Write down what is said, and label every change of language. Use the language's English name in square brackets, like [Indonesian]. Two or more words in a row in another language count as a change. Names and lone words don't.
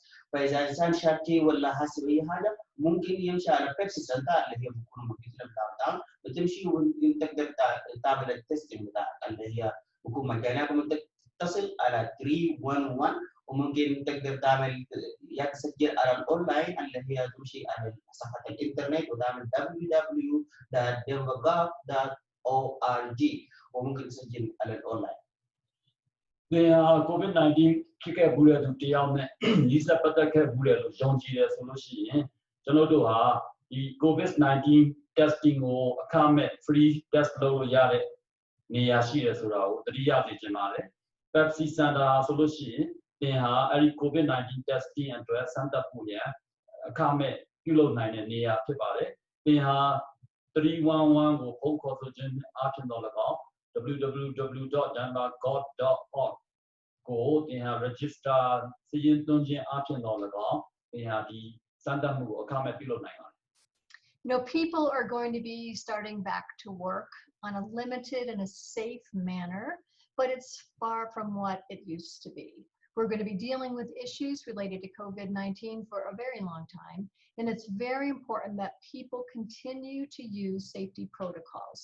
[Arabic] فاذا الانسان شاك شيء ولا حاسس باي حاجه ممكن يمشي على بيبسي سنتر اللي هي بتكون موجوده في داون وتمشي وتقدر تعمل التيستينج بتاعك اللي هي بتكون مجانيه. ممكن تتصل على 311 وممكن تقدر تعمل تسجل على الاونلاين اللي هي تمشي على صفحه الانترنت وتعمل www.denvergov.org وممكن تسجل على الاونلاين. [Burmese] COVID-19 ဖြစ်ခဲ့ဘူးတဲ့သူတယောက်နဲ့ညီစပတ်သက်ခဲ့ဘူးတဲ့လို့ယုံကြည်တယ်ဆိုလို့ရှိရင်ကျွန်တော်တို့ဟာဒီ COVID-19 testing ကို အခမဲ့ [English] free test [Burmese] လုပ်လို့ရတဲ့နေရာရှိတယ်ဆိုတာကိုသတိရစေချင်ပါတယ်။ Pepsi Center ဆိုလို့ရှိရင်သင်ဟာအဲ့ဒီ COVID-19 testing အတွက်စမ်းသပ်ဖို့ရန်အခမဲ့ပြုလုပ်နိုင်တဲ့နေရာဖြစ်ပါတယ်။သင်ဟာ311ကိုဖုန်းခေါ်ဆိုခြင်းအားဖြင့်တော့၎င်း www.denvergov.org ကိုသင်ဟာ register စီရင်သွင်းခြင်းအားဖြင့်တော့၎င်းသင်ဟာဒီစမ်းသပ်မှုကိုအခမဲ့ပြုလုပ်နိုင်ပါတယ်။ [English] People are going to be starting back to work on a limited and a safe manner, but it's far from what it used to be. We're going to be dealing with issues related to COVID-19 for a very long time, and it's very important that people continue to use safety protocols.